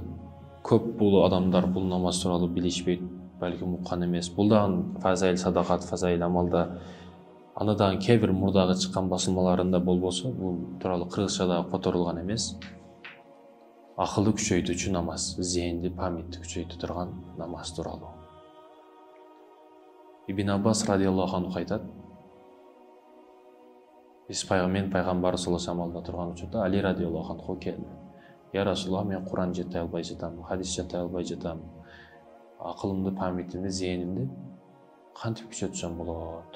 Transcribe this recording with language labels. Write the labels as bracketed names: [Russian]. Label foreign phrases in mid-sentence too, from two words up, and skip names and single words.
[Kyrgyz] Көп бул адамдар бул намаз тууралуу билишпейт, балким уккан эмес. Бул дагы фазаил садакат, фазаил амалда, аны дагы кээ бир мурдагы чыккан басылмаларында болбосо, бул тууралуу кыргызчада которулган эмес. Акылды күчөйтүүчү намаз, зээнди, памятти күчөйтө турган намаз тууралуу. Ибн Аббас [Arabic] رضي الله عنه [Kyrgyz] айтат, мен пайгамбар [Arabic] صلى الله عليه وسلم [Kyrgyz] турган учурда Али [Arabic] رضي الله عنه [Kyrgyz] келди. [Arabic] يا رسول الله, [Kyrgyz] мен Куран жетей албай жатам, хадис жетей албай жатам. Акылымды, памятимди, зээнимди кантип күчөтсөм болот?